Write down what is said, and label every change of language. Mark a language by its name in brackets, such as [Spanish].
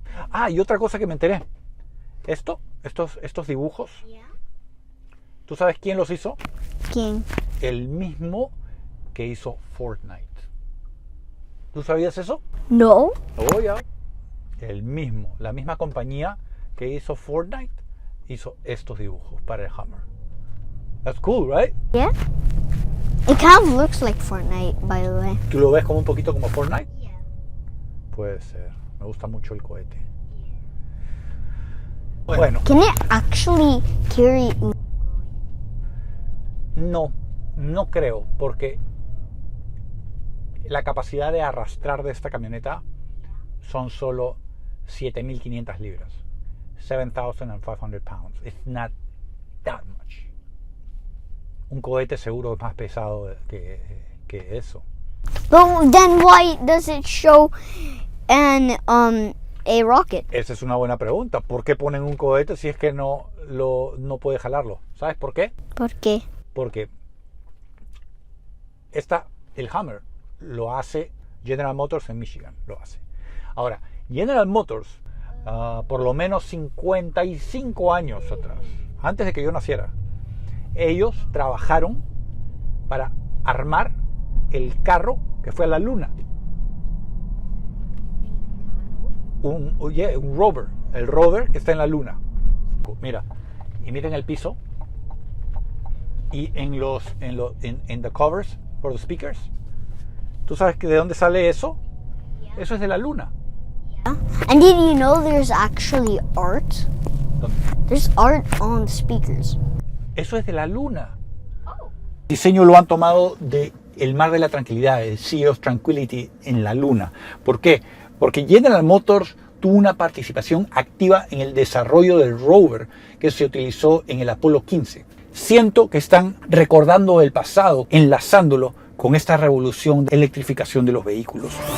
[Spanish] Ah, y otra cosa que me enteré. Estos dibujos, ¿tú sabes quién los hizo? ¿Quién? El mismo que hizo Fortnite. ¿Tú sabías eso? No. Oh, ya. El mismo, la misma compañía que hizo Fortnite, hizo estos dibujos para el Hummer. [English] That's cool, right? Yeah. It kind of looks like Fortnite, by the way. [Spanish] ¿Tú lo ves como un poquito como Fortnite? Puede ser. Me gusta mucho el cohete. Bueno, [English] Can it actually carry? [Spanish] no creo, porque la capacidad de arrastrar de esta camioneta son solo 7.500 libras. [English] 7,500 pounds. It's not that much. [Spanish] Un cohete seguro es más pesado que eso. [English] But then why does it show a rocket? [Spanish] Esa es una buena pregunta. ¿Por qué ponen un cohete si es que no puede jalarlo? ¿Sabes por qué? ¿Por qué? Porque el Hummer lo hace General Motors en Michigan. Lo hace. Ahora, General Motors, por lo menos 55 años atrás, antes de que yo naciera, ellos trabajaron para armar el carro que fue a la luna. Un rover, el rover que está en la luna. Mira, y miren el piso. [English] Y en the covers for the speakers. [Spanish] ¿Tú sabes de dónde sale eso? Eso es de la luna. [English] And did you know there's actually art? [Spanish] ¿Dónde? [English] There's art on the speakers. [Spanish] Eso es de la luna. El diseño lo han tomado de el Mar de la Tranquilidad, el Sea of Tranquility en la luna. ¿Por qué? Porque General Motors tuvo una participación activa en el desarrollo del rover que se utilizó en el Apolo 15. Siento que están recordando el pasado, enlazándolo con esta revolución de electrificación de los vehículos.